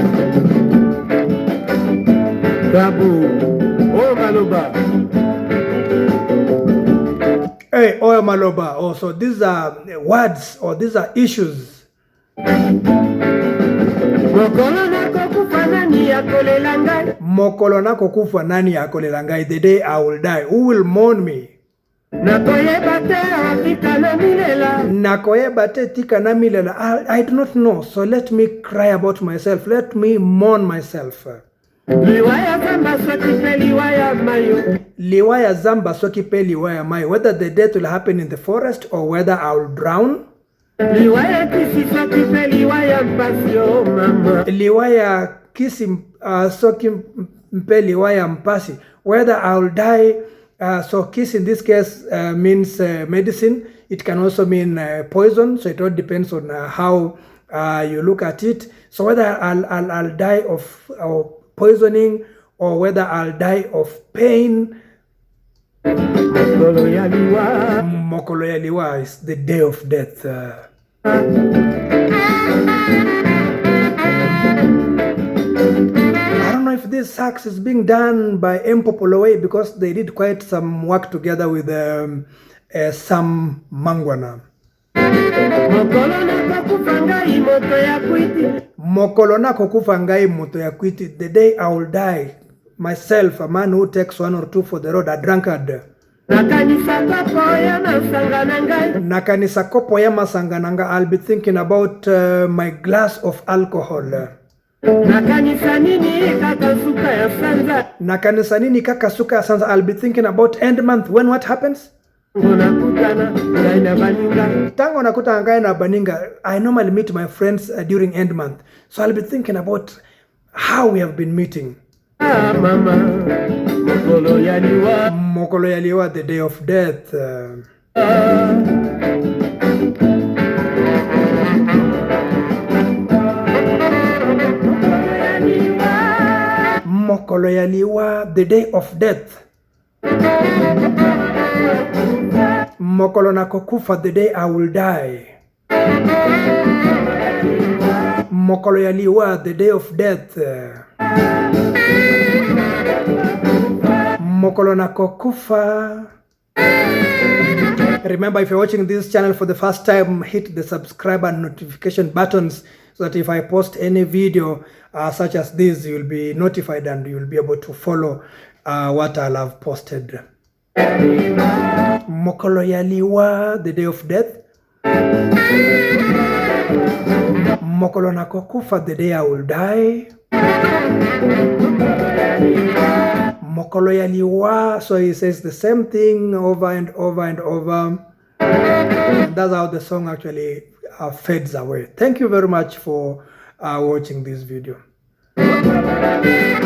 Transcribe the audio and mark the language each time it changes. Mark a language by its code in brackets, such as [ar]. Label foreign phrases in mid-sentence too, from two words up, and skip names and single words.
[ln] Gabu, oh Maloba. Hey, oyo maloba. [en] Oh, so these are words or these are issues. [ln] Mokolo nakokufa nani akolela ngai. Mokolo nakokufa nani akolela ngai. [en] The day I will die, who will mourn me? [ln] Nakoyeba te tika na milela. Nakoyeba te tika na milela. [en] I do not know, so let me cry about myself. Let me mourn myself. [ln] Liwaya zamba soki pe liwaya mayo. Liwaya zamba soki pe liwaya mayo. [en] Whether the death will happen in the forest or whether I will drown. [ln] Liwaya kisi soki pe liwaya mpasi oh mama. Liwaya kisi soki mpe liwaya mpasi. [en] Whether I will die. So kiss in this case means medicine. It can also mean poison. So it all depends on how you look at it. So whether I'll die of poisoning or whether I'll die of pain. [ln] Mokolo ya liwa. Mokolo ya liwa [en] is the day of death. I don't know if this sax is being done by Mpopoloway because they did quite some work together with Sam Mangwana. [ln] Mokolo nakokufa ngai moto ya kwiti. Mokolo nakokufa ngai moto ya kwiti. [en] The day I will die, myself, a man who takes one or two for the road, a drunkard. [ln] Nakanisa kopo ya masangana ngai. Nakanisa kopo ya masangana ngai. [en] I'll be thinking about my glass of alcohol. [ln] Nakanisa nini kakasuka ya sanza. Nakanisa nini kakasuka ya sanza. [en] I'll be thinking about end month. When what happens? [ln] Unakutana ngai na baninga. Tango nakutana ngai na baninga. [en] I normally meet my friends during end month. So I'll be thinking about how we have been meeting. [ln] Ah mama, mokolo ya liwa. Mokolo ya liwa, [en] the day of death. [ln] Mokolo ya liwa, [en] the day of death. [ln] Mokolo nakokufa, [en] the day I will die. [ln] Mokolo ya liwa, [en] the day of death. [ln] Mokolo nakokufa. [en] Remember, if you're watching this channel for the first time, hit the subscribe and notification buttons so that if I post any video such as this, you'll be notified and you'll be able to follow what I'll have posted. [ln] Mokolo ya liwa, [en] the day of death. [ln] Mokolo nakokufa, [en] the day I will die. [ln] Mokolo ya liwa. [en] So he says the same thing over and over and over. And that's how the song actually fades away. Thank you very much for watching this video.